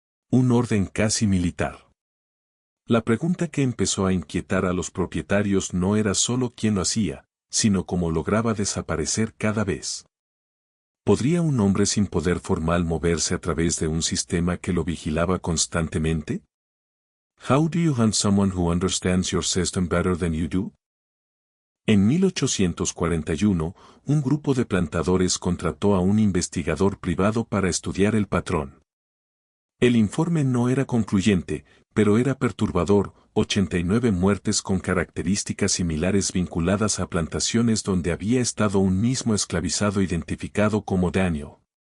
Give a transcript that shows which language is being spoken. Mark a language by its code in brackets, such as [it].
[es] Un orden casi militar. La pregunta que empezó a inquietar a los propietarios no era solo quién lo hacía, sino cómo lograba desaparecer cada vez. ¿Podría un hombre sin poder formal moverse a través de un sistema que lo vigilaba constantemente? [en] How do you hunt someone who understands your system better than you do? [es] En 1841, un grupo de plantadores contrató a un investigador privado para estudiar el patrón. El informe no era concluyente, Pero era perturbador, 89 muertes con características similares vinculadas a plantaciones donde había estado un mismo esclavizado identificado como Daniel.